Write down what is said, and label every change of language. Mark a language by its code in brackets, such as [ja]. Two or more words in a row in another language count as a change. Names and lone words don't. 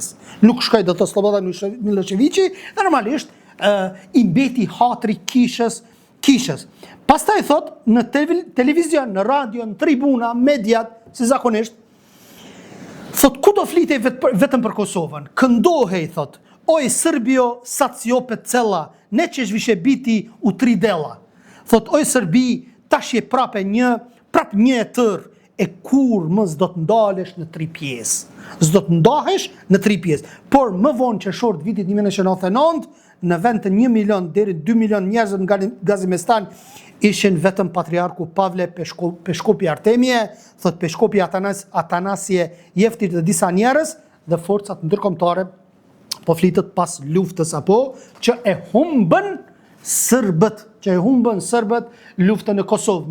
[sq] Nuk shkoi do të Slobodan Miloševići, dhe normalisht i mbeti hatri kishës. Pastaj thot, në televizion, në radio, në tribuna, mediat, si zakonisht, thot, ku do flitej vetëm për Kosovën? Këndohej, thot, [sr] oj Srbio, sad si opet cela, ne ćeš više biti u 3 dela. [sq] Thot, oj Srbi, tash je prap një e tërë, e kur më s'do të ndalesh në 3 pjesë. S'do të ndahesh në 3 pjesë. Por më vonë qershor të vitit 1999, në vend të 1 milion deri 2 milion njerëz në Gazimestan ishin vetëm patriarku Pavle Peshkopi Artemije, thot Peshkopi Atanasie Jeftit dhe disa njerëz, dhe forcat ndërkombëtare po flitet pas luftës apo që e humbën Serbët luftën në Kosovë.